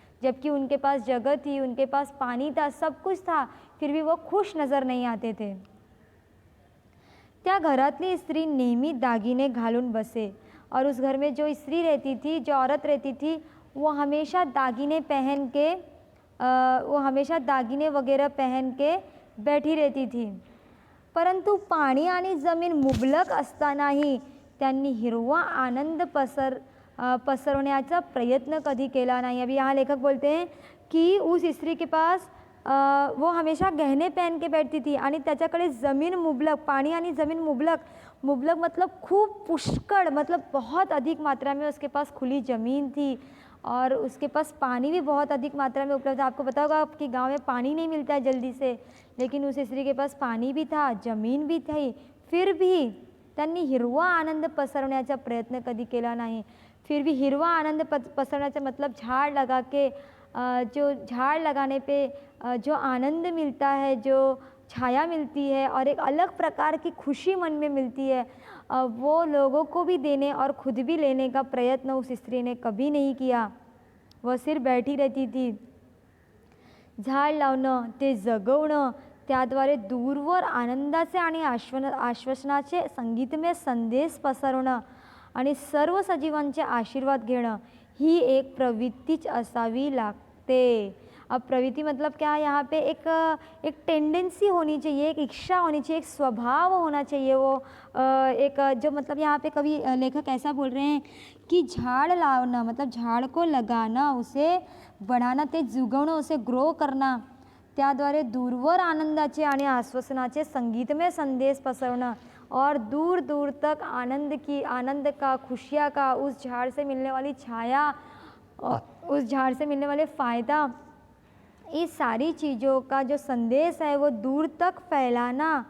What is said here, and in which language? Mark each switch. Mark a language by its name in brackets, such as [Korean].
[Hindi] जबकि उनके पास जगह थी, उनके पास पानी था, सब कुछ था, फिर भी वो खुश नज़र नहीं आते थे। [Marathi] त्या घरातली स्त्री नेहमी दागिने घालून बसे [Hindi] और उस घर में जो स्त्री रहती थी, जो औरत रहती थी, वो हमेशा दागिने पहन के वो हमेशा दागिने वगैरह पहन के बैठी रहती थी। [Marathi] परंतु पाणी आणि जमीन मुबलक असतानाही त्यांनी हिरवा आनंद पसरवण्याचा प्रयत्न कधी केला नाही। [Hindi] अभी यहाँ लेखक बोलते हैं कि उस स्त्री के पास वो हमेशा गहने पहन के बैठती थी [Marathi] आणि त्याच्याकडे ज़मीन मुबलक, [Hindi] पानी आणि ज़मीन मुबलक, मुबलक मतलब खूब पुष्कळ, मतलब बहुत अधिक मात्रा में उसके पास खुली ज़मीन थी और उसके पास पानी भी बहुत अधिक मात्रा में उपलब्ध था। आपको पता होगा कि गांव में पानी नहीं मिलता है जल्दी से, लेकिन उस स्त्री के पास पानी भी था, ज़मीन भी थी, फिर भी [Marathi] त्यांनी हिरवा आनंद पसरवण्याचा प्रयत्न कधी केला नाही। [Hindi] फिर भी [Marathi] हिरवा आनंद पसरवण्याचा [Hindi] मतलब झाड़ लगा के जो झाड़ लगाने पे जो आनंद मिलता है, जो छाया मिलती है और एक अलग प्रकार की खुशी मन में मिलती है, वो लोगों को भी देने और खुद भी लेने का प्रयत्न उस स्त्री ने कभी नहीं किया। वह सिर्फ बैठी रहती थी। [Marathi] झाड लावणं, ते जगवणं, त्याद्वारे दूरवर आनंदाचे आणि आश्वासनाचे संगीतमय संदेश पसरवणं आणि सर्व सजीवांचे आशीर्वाद घेणं ही एक प्रवृत्तीच असावी लागते। [Hindi] अब प्रवृत्ति मतलब क्या है? यहाँ पे एक टेंडेंसी होनी चाहिए, एक इच्छा होनी चाहिए, एक स्वभाव होना चाहिए। वो एक जो मतलब यहाँ पे कवि लेखक ऐसा बोल रहे हैं कि झाड़ लावणं मतलब झाड़ को लगाना, उसे बढ़ाना, [Marathi] ते जुगवणं, [Hindi] उसे ग्रो करना, [Marathi] त्याद्वारे दूरवर आनंदाचे आणि आश्वासनाचे संगीतमय संदेश पसरवणं [Hindi] और दूर दूर तक आनंद का, खुशियाँ का, उस झाड़ से मिलने वाली छाया और उस झाड़ से मिलने वाले फ़ायदा, इस सारी चीज़ों का जो संदेश है वो दूर तक फैलाना।